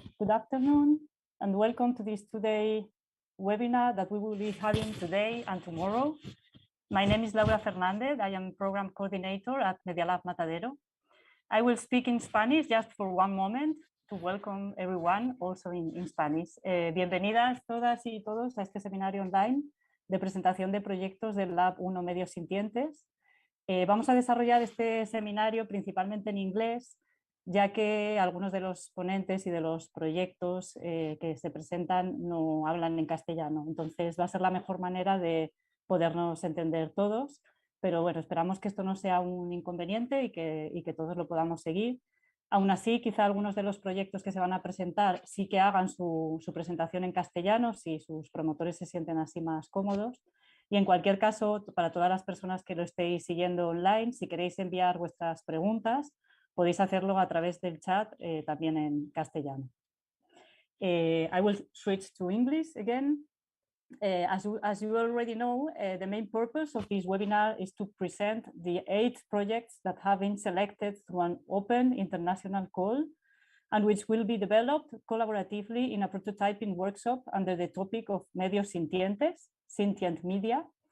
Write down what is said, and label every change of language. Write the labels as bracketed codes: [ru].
[en] afternoon, and welcome to this today webinar that we will be having today and tomorrow. My name is Laura Fernandez. I am Program Coordinator at LAB Matadero. I will speak in Spanish just for one moment to welcome everyone also in Spanish. [es] Bienvenidas todas y todos a este seminario online de presentación de proyectos del LAB Medios Sintientes. Vamos a desarrollar este seminario principalmente en inglés, ya que algunos de los ponentes y de los proyectos que se presentan no hablan en castellano. Entonces va a ser la mejor manera de podernos entender todos, pero bueno, esperamos que esto no sea un inconveniente y que todos lo podamos seguir. Aún así, quizá algunos de los proyectos que se van a presentar sí que hagan su presentación en castellano, si sus promotores se sienten así más cómodos. Y en cualquier caso, para todas las personas que lo estéis siguiendo online, si queréis enviar vuestras preguntas, podéis hacerlo a través del chat también en castellano. [en] I will switch to English again. As you already know, the main purpose of this webinar is to present the 8 projects that have been selected through an open international call and which will be developed collaboratively in a prototyping workshop under the topic of Medios Sintientes, sentient media.